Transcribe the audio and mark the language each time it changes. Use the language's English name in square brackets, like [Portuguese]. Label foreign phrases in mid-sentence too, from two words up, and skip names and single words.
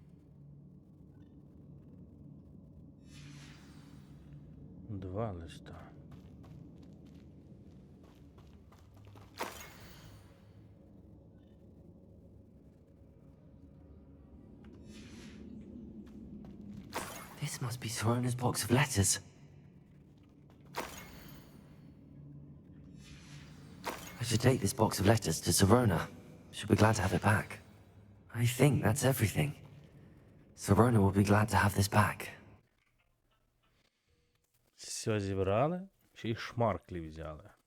[Ukrainian] Два листа. [English] This must be Sorona's box of letters. I should take this box of letters to Sorona. She'll be glad to have it back. I think that's everything. Sorona will be glad to have this back. [Ukrainian] Все зібрали, ще й шмарклі взяли.